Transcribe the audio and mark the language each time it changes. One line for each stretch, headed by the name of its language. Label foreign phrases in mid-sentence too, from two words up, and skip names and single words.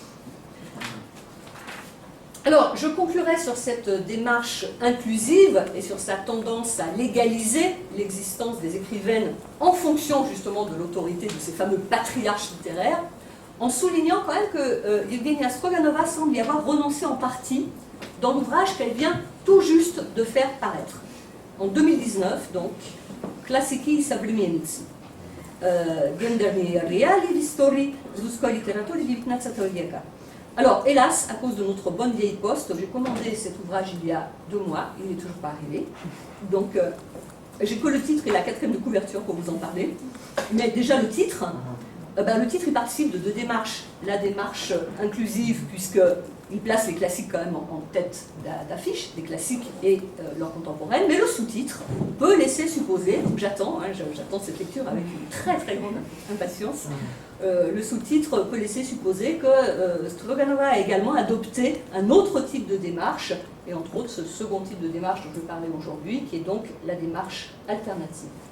French: Alors, je conclurai sur cette démarche inclusive et sur sa tendance à légaliser l'existence des écrivaines en fonction justement de l'autorité de ces fameux patriarches littéraires, en soulignant quand même que Evgenia Stroganova semble y avoir renoncé en partie dans l'ouvrage qu'elle vient tout juste de faire paraître. En 2019, donc, Klassiki i современницы. Гендерные реалии в истории русской литературы XIX века. Alors, hélas, à cause de notre bonne vieille poste, j'ai commandé cet ouvrage il y a 2 mois, il n'est toujours pas arrivé. Donc, j'ai que le titre et la 4e de couverture pour vous en parler. Mais déjà le titre il participe de 2 démarches. La démarche inclusive, puisqu'il place les classiques quand même en tête d'affiche, des classiques et leurs contemporaines, mais le sous-titre peut laisser supposer, donc j'attends cette lecture avec une très très grande impatience, le sous-titre peut laisser supposer que Stroganova a également adopté un autre type de démarche, et entre autres ce second type de démarche dont je vais parler aujourd'hui, qui est donc la démarche alternative.